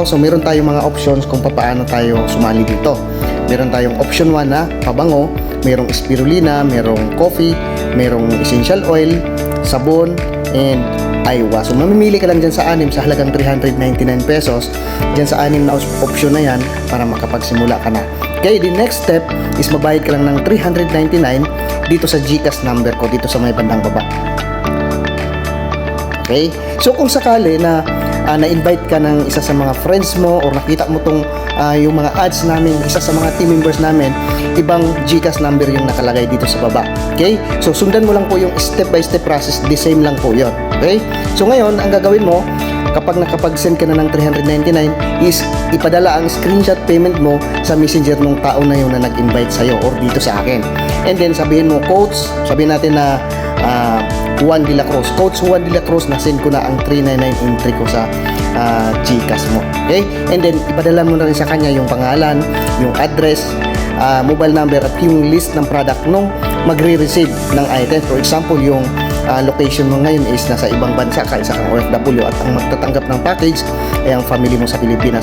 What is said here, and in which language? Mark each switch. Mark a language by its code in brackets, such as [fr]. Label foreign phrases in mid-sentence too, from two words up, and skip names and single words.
[tl] So meron tayong mga options kung paano tayo sumali dito. Meron tayong option 1 na pabango, merong spirulina, merong coffee, merong [en] essential oil, [tl] sabon, and aywa. So mamimili ka lang dyan sa 6 sa halagang 399 pesos. Dyan sa 6 na option na yan para makapagsimula ka na. Okay, [en] the next step is [tl] mabayad ka lang ng 399 dito sa GCash number ko dito sa may bandang baba. Okay? So kung sakali na na-invite ka ng isa sa mga friends mo or nakita mo tong yung mga ads namin, isa sa mga [en] team members [tl] namin, ibang GCash number yung nakalagay dito sa baba. Okay? So sundan mo lang po yung [en] step by step process, the same [tl] lang po yun. Okay? So ngayon, ang gagawin mo, kapag nakapag-send ka na ng 399 is ipadala ang [en] screenshot payment [tl] mo sa messenger ng tao na yun na nag-invite sa'yo or dito sa akin. And then sabihin mo, coach, sabihin natin na Juan de la Cruz. Coach Juan de la Cruz, na-send ko na ang 399 entry ko sa GCash mo. Okay? And then, ipadala mo na rin sa kanya yung pangalan, yung address, [en] mobile number, [tl] at yung list ng product nung magre-receive ng item. [en] For example, [tl] yung location mo ngayon is nasa ibang bansa ka, isa kang OFW, at ang magtatanggap ng package ay ang family mo sa Pilipinas.